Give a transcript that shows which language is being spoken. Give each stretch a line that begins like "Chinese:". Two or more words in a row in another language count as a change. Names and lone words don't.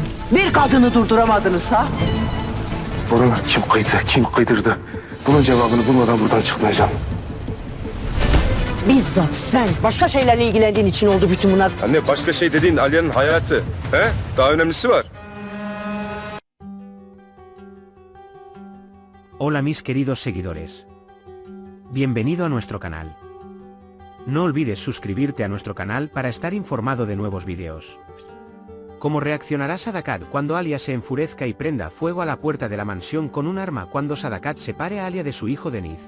Turkish: Bir kadını durduramadınız ha? Boran'ı kim kıydı, kim kıydırdı? Bunun cevabını bulmadan buradan çıkmayacağım. Bizzat sen başka şeylerle ilgilendiğin için oldu bütün bunlar. Anne başka şey dediğin Aliye'nin hayatı. He? Daha önemlisi var.
Spanish: Hola mis queridos seguidores. Bienvenido a nuestro canal. No olvides suscribirte a nuestro canal para estar informado de nuevos videos. ¿Cómo reaccionará Sadakat cuando Alia se enfurezca y prenda fuego a la puerta de la mansión con un arma cuando Sadakat separe a Alia de su hijo Deniz?